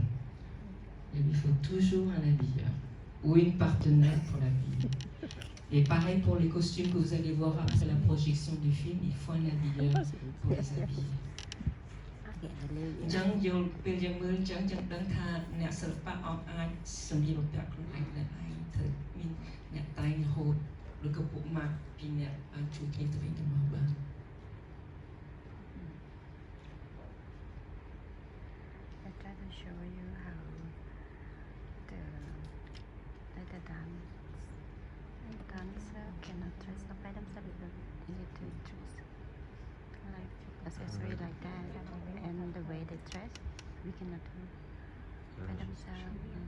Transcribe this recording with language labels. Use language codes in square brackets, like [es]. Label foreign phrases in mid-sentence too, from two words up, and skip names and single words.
[fr] Il lui faut toujours un habilleur ou une partenaire pour l'habiller. Et pareil pour les costumes que vous allez voir après la projection du film, il faut un habilleur pour les habiller. [km] អញ្ចឹងយើងពេលយើងមើលអញ្ចឹងយើងដឹងថាអ្នកសិល្បៈអាចសម្លៀកបំពាក់ខ្លួនឯងដែលឯងត្រូវមានអ្នកតែងរហូតឬក៏ពួកម៉ាក់ពីអ្នកបានជួយគ្នាទៅវិញទៅមកបាន [en] I try to show you how the dancer cannot dress up by themselves. It's easy to dress like accessory like that, and the way they dress, we cannot do by themselves.